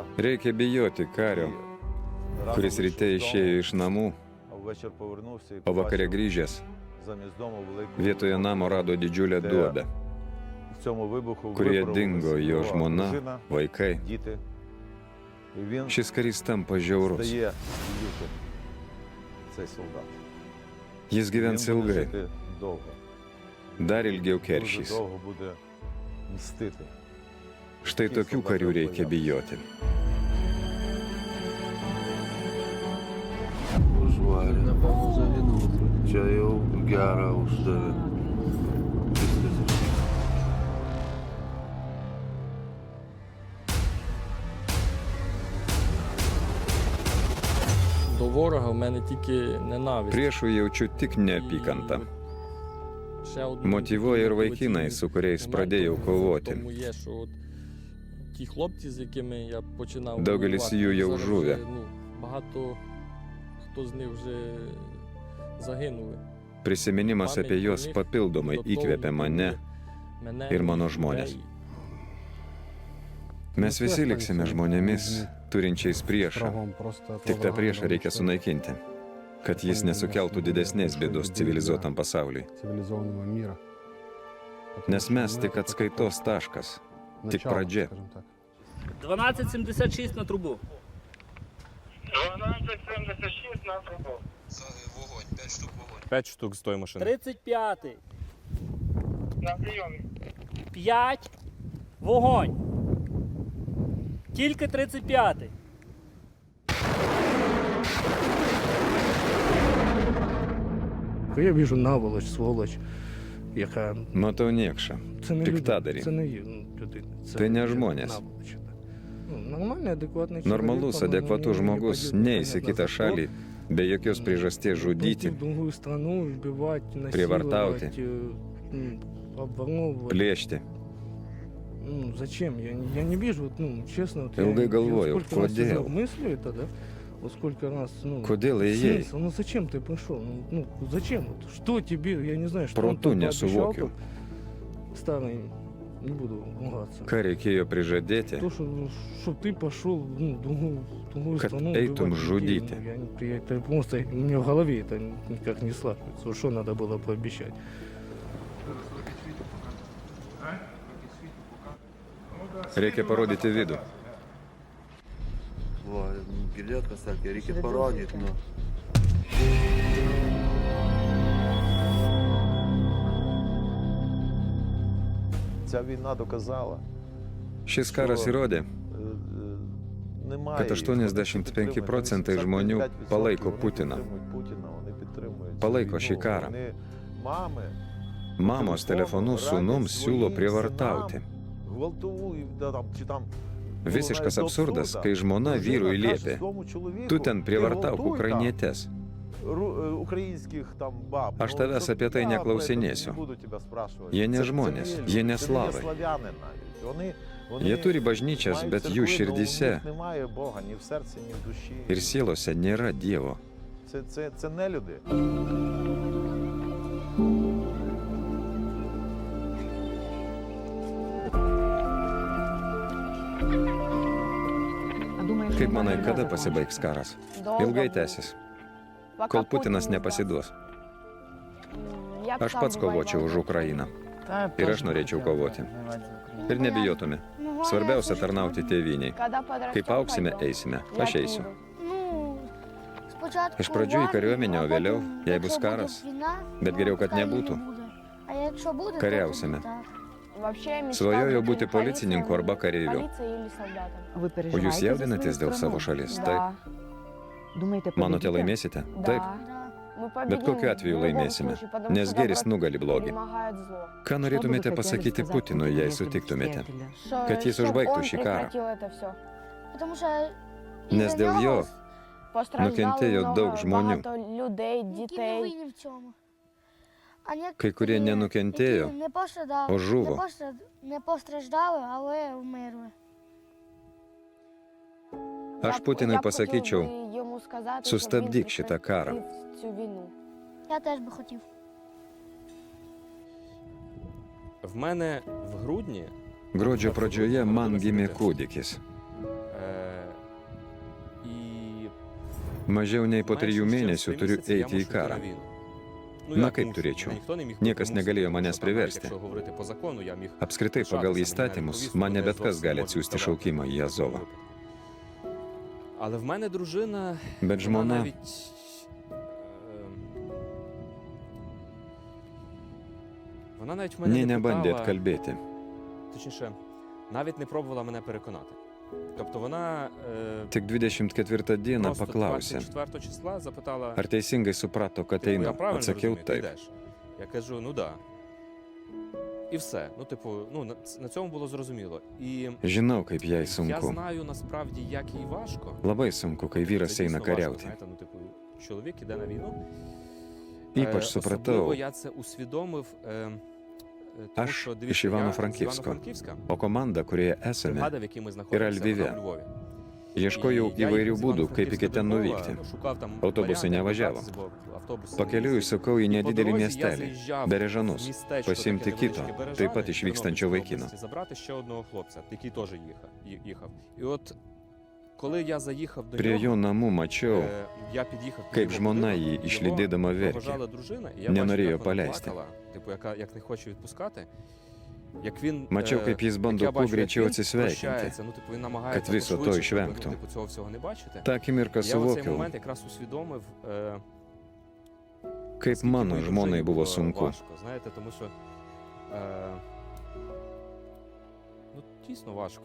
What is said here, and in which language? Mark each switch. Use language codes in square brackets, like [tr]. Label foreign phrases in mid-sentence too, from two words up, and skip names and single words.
[lt] Reikia bijoti kario, kuris ryte išėjo iš namų, [uk] а ввечері повернувся і [lt] o vakare [uk] побачив [lt] grįžęs [uk] замість дому велику [lt] vietoje namo rado didžiulę duobę, [uk] в цьому вибуху [lt] kurioje [uk] випарувалася [lt] dingo jo [uk] його [lt] žmona, [uk] дружина, [lt] vaikai. [uk] діти. І він [lt] Šis karys tampa žiaurus. [uk] стає б'юти, цей солдат. [lt] Jis [uk] Він [lt] gyvens [uk] буде [lt] ilgai, [uk] жити довго, [lt] dar ilgiau [uk] дуже [lt] keršys. [uk] довго буде мстити. [lt] Štai tokių karių reikia bijoti. Užvarė. Čia jau gerą uždavė. Viskas. [uk] До ворога в мене тільки ненависть. [lt] Priešų jaučiu tik neapykantą. [uk] Ще одну [lt] Motyvuoja ir [uk] мотиваційну [lt] vaikinai, su kuriais pradėjau [uk] момент [lt] kovoti. [uk] тому є, що от ті хлопці, з якими я починав [lt] Daugelis jų jau [uk] зараз [lt] žuvę. [uk] вже, багато хто з них вже загинули. [lt] Prisiminimas apie juos papildomai įkvėpė mane. ir mano žmones. Mes visi liksime žmonėmis, turinčiais priešą. Tik tą priešą reikia sunaikinti, kad jis nesukeltų didesnės bėdos civilizuotam pasauliui. Nes mes tik atskaitos taškas, tik pradžia. [uk] 1276 на трубу. 1276 на трубу. Вогонь, 5 штук вогонь. 5 штук з тої машини. 35-й. На прийомі. 5. Вогонь. Тільки 35-й. [ru] Я вижу наволоч, сволоч, яка... [lt] Matau niekšą, [uk] Це не [lt] piktadarį. [uk] Це не людина. [lt] Tai ne žmonės. [ru] Наволоч, да. [uk] Нормальний, адекватний [lt] Normalus, adekvatus žmogus neis į kitą šalį be jokios priežasties žudyti, prievartauti, plėšti. [ru] Зачем? Я не вижу, честно. [lt] Ilgai galvojau, kodėl. [ru] Мыслю это, да? Вот сколько раз, [lt] Kodėl ėjai? [ru] смысл? Зачем ты пришел? Зачем? Вот, что тебе, я не знаю, что он [lt] Protu [ru] там пообещал, [lt] nesuvokiau. [ru] старый, не буду ругаться. [lt] Ką reikėjo prižadėti, [ru] То, что ты пошел в другую [lt] Kad [ru] страну, [lt] eitum [ru] убивать [lt] žudyti. [ru] людей, это просто у меня в голове это никак не складывается. Вот что надо было пообещать? [lt] reikia parodyti vidų. Va, girdėjot, kas sakė, reikia parodyti, nu. [uk] Ця війна доказала, [lt] Šis karas įrodė, [uk] немає [lt] kad 85% žmonių palaiko Putiną. Palaiko šį karą. Mamos telefonu sūnums siūlo prievartauti. Visiškas absurdas, kai žmona vyrui liepė, tu ten prievartauk ukrainietes. Aš tavęs apie tai neklausinėsiu. Jie ne žmonės, jie ne slavai. Jie turi bažnyčias, bet jų širdyse ir sielose nėra Dievo. [uk] Це не люди. [lt] Kaip manai, kada pasibaigs karas? Ilgai tęsis, kol Putinas nepasiduos. Aš pats kovočiau už Ukrainą. Ir aš norėčiau kovoti. Ir nebijotume. Svarbiausia tarnauti tėvyniai. Kaip auksime, eisime. Aš eisiu. Iš pradžių į kariuomenę, o vėliau, jei bus karas. Bet geriau, kad nebūtų. Kariausime. Svajojau būti policininku arba kareiviu. [uk] Ви [lt] O [uk] переживаєте [lt] jūs [uk] за [lt] jaudinatės [uk] свою [lt] dėl savo [uk] страну? [lt] šalies? Taip. [uk] Думаєте, [lt] Manote, [uk] победите? [lt] laimėsite? Taip. Bet kokiu atveju laimėsime, nes gėris nugali blogį. Ką [uk] Що [lt] norėtumėte [uk] би ви [lt] pasakyti [uk] хотіли сказати [lt] Putinui, jei [uk] українським [lt] sutiktumėte? [uk] приятелям? [lt] Kad jis užbaigtų šį karą. Nes dėl jo nukentėjo daug žmonių. Kai kurie nenukentėjo, o žuvo. [uk] Не постраждали, але вмерли. [lt] Aš Putinui pasakyčiau, sustabdyk šitą karą. [uk] Я теж би хотів. В мене в грудні [lt] Gruodžio pradžioje man gimė kūdikis. [uk] і [lt] Mažiau nei po 3 mėnesių turiu [uk] місяці я [lt] eiti į [uk] мушу йти [lt] karą. [uk] на війну. [lt] Na, [uk] як [lt] kaip [uk] мушу? [lt] turėčiau? [uk] Ніхто не міг [lt] Niekas [uk] примусити. [lt] negalėjo manęs [uk] Тобто, навіть [lt] priversti. [uk] Якщо говорити по закону, я міг [lt] Apskritai, pagal įstatymus, man ne bet kas gali atsiųsti šaukimą į Azovą. [uk] Але в мене дружина, [lt] Bet [uk] вона [lt] žmona [uk] навіть вона навіть мене [lt] nė [uk] не [lt] nebandė [uk] питала, [lt] atkalbėti. [uk] точніше, навіть не пробувала мене переконати. Тобто вона [lt] Tik 24 dieną [uk] просто [lt] paklausė, [uk] 24 числа запитала, [lt] ar teisingai suprato, kad [uk] типу, я [lt] einu. [uk] правильно [lt] Atsakiau [uk] розумію, ти [lt] taip. [uk] йдеш? Я кажу, ну да. І все. Ну, типу, ну, на цьому було зрозуміло. І [lt] Žinau, kaip jai [uk] я [lt] sunku. [uk] знаю насправді, як їй важко. [lt] Labai sunku, kai vyras [uk] Це [lt] eina [uk] дійсно важко, [lt] kariauti. [uk] знаєте, ну, типу, чоловік іде на війну. [lt] Ypač [uk] Особливо [lt] supratau, [uk] я це усвідомив, тому [lt] Aš [uk] що, [lt] iš [uk] дивіться, я з [lt] Ivano-Frankivsko. [uk] Івано-Франківська, [lt] o komanda, kurioje esame, [uk] бригада, в якій ми знаходимося [lt] Львіві. [uk] вона в Львові. [lt] ieškojau [uk] І я [lt] įvairių [uk] їхав з [lt] būdų, kaip iki ten [uk] Івано-Франківська до [lt] nuvykti. [uk] Львова, шукав там [lt] Autobusai [uk] варіанти, [lt] nevažiavo. [uk] добратися, бо автобуси [lt] Pakeliui [uk] не [lt] įsukau į [uk] І по [lt] nedidelį [uk] дорозі я [lt] miestelį, [uk] заїжджав [lt] Berežanus, [uk] в містечко [lt] pasiimti [uk] таке [lt] kito, [uk] невеличке Бережани, [lt] taip pat išvykstančio [uk] Тернопільської [lt] vaikino. [uk] області, забрати ще одного хлопця, який теж їхав. І от коли я заїхав до [lt] Prie jo [uk] нього, [lt] namų mačiau, [uk] я під'їхав [lt] kaip [uk] під його [lt] žmona [uk] будинок, [lt] jį [uk] його [lt] išlydėdama verkė. [uk] проважала дружина, і я Не бачив, [lt] norėjo [uk] як вона [lt] paleisti. [uk] плакала, типу, як не хоче відпускати. Як він, [lt] Mačiau, kaip jis bando [uk] як я [lt] kuo [uk] бачу, як [lt] greičiau [uk] він [lt] atsisveikinti. [uk] прощається, ну, типу, він намагається [lt] Kad viso to [uk] пошвидше, щоб, [lt] išvengtų. [uk] ну, типу, цього всього не бачити. [lt] tą akimirką [uk] Я в цей [lt] suvokiau, [uk] момент якраз усвідомив, [lt] kaip [uk] скільки [lt] mano [uk] моїй [lt] žmonai [uk] дружині [lt] buvo sunku. [uk] важко, знаєте, тому що ну, дійсно важко.